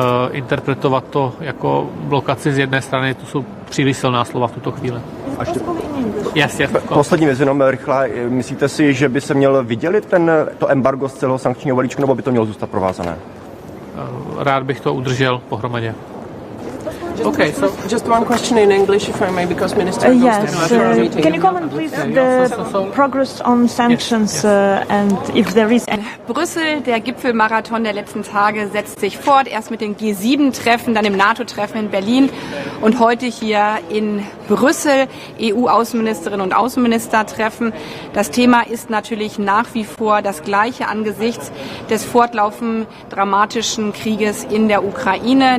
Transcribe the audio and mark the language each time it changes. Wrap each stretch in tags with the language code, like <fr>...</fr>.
<cs>Interpretovat to jako blokaci z jedné strany, to jsou příliš silná slova v tuto chvíli.</cs> <en>Yes,</en> <cs>poslední věc, jenom rychle. Myslíte si, že by se měl vydělit to embargo z celého sankčního balíčku, nebo by to mělo zůstat provázané? Rád bych to udržel pohromadě.</cs> <en>Just one question in English, if I may, because Minister can you comment, please, the progress on sanctions and if there is any...</en> <de>Brüssel, der Gipfelmarathon der letzten Tage setzt sich fort, erst mit dem G7-Treffen, dann im NATO-Treffen in Berlin und heute hier in Brüssel, EU-Außenministerinnen und Außenminister-Treffen. Das Thema ist natürlich nach wie vor das gleiche angesichts des fortlaufend dramatischen Krieges in der Ukraine.</de>